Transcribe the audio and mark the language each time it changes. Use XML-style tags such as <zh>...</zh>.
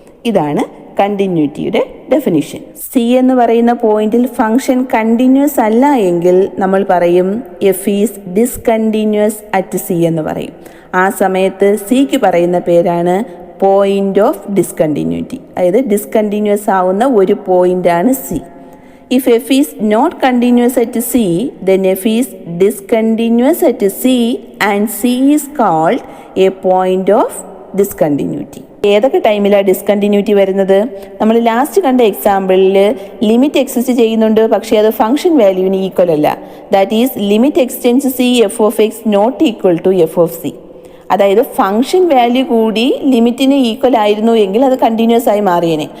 <ml>ഇതാണ് കണ്ടിന്യൂറ്റിയുടെ definition. C എന്ന് പറയുന്ന പോയിന്റിൽ ഫംഗ്ഷൻ കണ്ടിന്യൂസ് അല്ല എങ്കിൽ നമ്മൾ പറയും</ml> <en>F is discontinuous at C</en> <ml>എന്ന് പറയും. ആ സമയത്ത് സിക്ക് പറയുന്ന പേരാണ് പോയിന്റ് ഓഫ് ഡിസ്കണ്ടിന്യൂറ്റി. അതായത് ഡിസ്കണ്ടിന്യൂസ് ആവുന്ന ഒരു പോയിന്റാണ് C.</ml> <en>If f is not continuous at C, then f is discontinuous at C and C is called a point of discontinuity.</en> <ml>ഏതൊക്കെ ടൈമിലാണ് ഡിസ്കണ്ടിന്യൂറ്റി വരുന്നത്? നമ്മൾ ലാസ്റ്റ് കണ്ട എക്സാമ്പിളിൽ ലിമിറ്റ് എക്സിസ്റ്റ് ചെയ്യുന്നുണ്ട്, പക്ഷേ അത് ഫംഗ്ഷൻ വാല്യൂവിന് ഈക്വൽ അല്ല.</ml> <en>That is limit x tends C F of X not equal to F of C.</en> <ml>അതായത് ഫംഗ്ഷൻ വാല്യൂ കൂടി ലിമിറ്റിന് ഈക്വൽ ആയിരുന്നു എങ്കിൽ അത് കണ്ടിന്യൂസ് ആയി മാറിയേനെ.</ml>